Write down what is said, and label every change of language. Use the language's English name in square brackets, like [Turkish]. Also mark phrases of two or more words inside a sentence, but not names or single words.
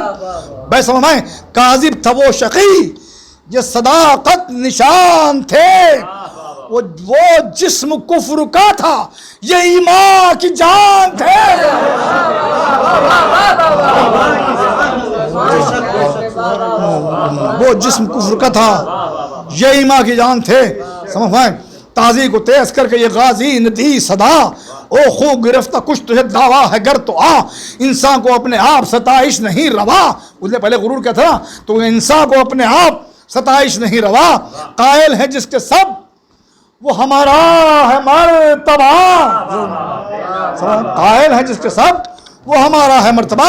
[Urdu] بے سمجھیں کاذب تھا وہ شقی یہ صداقت نشان تھے، وہ جسم کفر کا تھا یہ ایمان کی جان تھے، وہ جسم کفر کا تھا یہ ایمان کی جان تھے۔ سمجھ پائیں تازی کو تیز کر کے یہ غازی نے دی صدا، او خو گرفتہ کچھ تجھے دعویٰ ہے گر تو آ، انسان کو اپنے آپ ستائش نہیں روا. اس نے پہلے غرور کیا تھا تو انسان کو اپنے آپ ستائش نہیں روا. قائل ہے جس کے سب وہ ہمارا ہے مرتبہ. قائل ہے جس کے سب وہ ہمارا ہے مرتبہ.